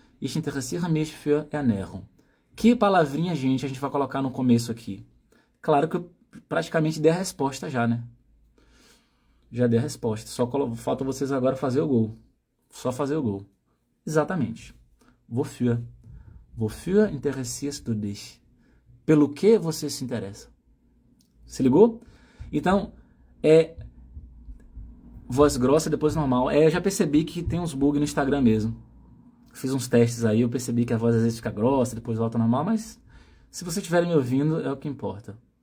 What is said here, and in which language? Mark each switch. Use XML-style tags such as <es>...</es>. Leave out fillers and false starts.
<de>Ich interessiere mich für Ernährung.</de> <pt>Que palavrinha, gente, a gente vai colocar no começo aqui? Claro que eu praticamente dei a resposta já, né? Já dei a resposta. Só falta vocês agora fazer o gol. Só fazer o gol. Exatamente. Wofür?</pt> <de>Wofür interessierst du dich?</de> <pt>Pelo que você se interessa? Se ligou? Então, voz grossa, depois normal. Eu já percebi que tem uns bugs no Instagram mesmo. Fiz uns testes aí, eu percebi que a voz às vezes fica grossa, depois volta normal, mas se vocês estiverem me ouvindo, é o que importa.</pt>